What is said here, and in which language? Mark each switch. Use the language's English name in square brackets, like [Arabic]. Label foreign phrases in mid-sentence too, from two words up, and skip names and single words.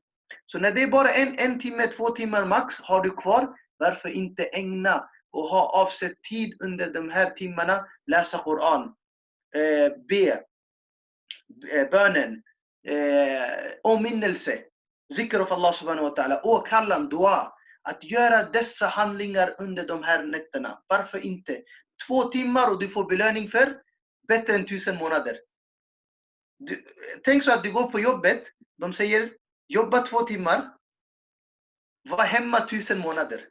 [Swedish] Så när det är bara en timme, 2 timmar max har du kvar, varför inte ägna och ha avsett tid under de här timmarna, läsa Koran, be, bönen, omminnelse, [Arabic] zikr of Allah سبحانه وتعالى, åkallan, dua. [Swedish] Att göra dessa handlingar under de här nätterna. Varför inte? 2 timmar och du får belöning för bättre än 1000 månader. Tänk så att du går på jobbet. De säger jobba 2 timmar. Var hemma 1000 månader.